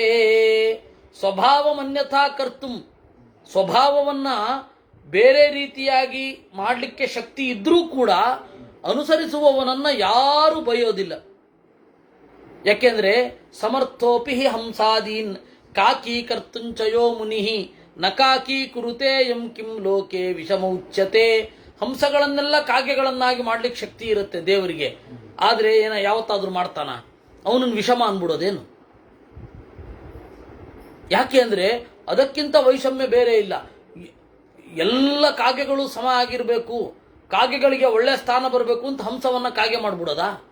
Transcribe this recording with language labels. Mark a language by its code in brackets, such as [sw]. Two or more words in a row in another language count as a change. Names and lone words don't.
[sa] ಸ್ವಭಾವಮನ್ಯಥಾ ಕರ್ತು, [kn] ಸ್ವಭಾವವನ್ನು ಬೇರೆ ರೀತಿಯಾಗಿ ಮಾಡಲಿಕ್ಕೆ ಶಕ್ತಿ ಇದ್ರೂ ಕೂಡ ಅನುಸರಿಸುವವನನ್ನು ಯಾರೂ ಬೈಯೋದಿಲ್ಲ. [sa] ಯಾಕೆಂದ್ರೆ ಸಮರ್ಥೋಪಿ ಹಂಸಾದೀನ್ ಕಾಕಿ ಕರ್ತುಂಚಯೋ ಮುನಿ ನ ಕಾಕಿ ಕುರುತೆ ಎಂ ಕಿಂ ಲೋಕೆ ವಿಷಮ ಉಚ್ಯತೆ. [kn] ಹಂಸಗಳನ್ನೆಲ್ಲ ಕಾಗೆಗಳನ್ನಾಗಿ ಮಾಡ್ಲಿಕ್ಕೆ ಶಕ್ತಿ ಇರುತ್ತೆ ದೇವರಿಗೆ, ಆದರೆ ಯಾವತ್ತಾದ್ರೂ ಮಾಡ್ತಾನ? ಅವನನ್ನು ವಿಷಮ ಅಂದ್ಬಿಡೋದೇನು? ಯಾಕೆ ಅಂದ್ರೆ ಅದಕ್ಕಿಂತ ವೈಷಮ್ಯ ಬೇರೆ ಇಲ್ಲ. ಎಲ್ಲ ಕಾಗೆಗಳು ಸಮ ಆಗಿರಬೇಕು, ಕಾಗೆಗಳಿಗೆ ಒಳ್ಳೆ ಸ್ಥಾನ ಬರಬೇಕು ಅಂತ ಹಂಸವನ್ನ ಕಾಗೆ ಮಾಡ್ಬಿಡೋದಾ?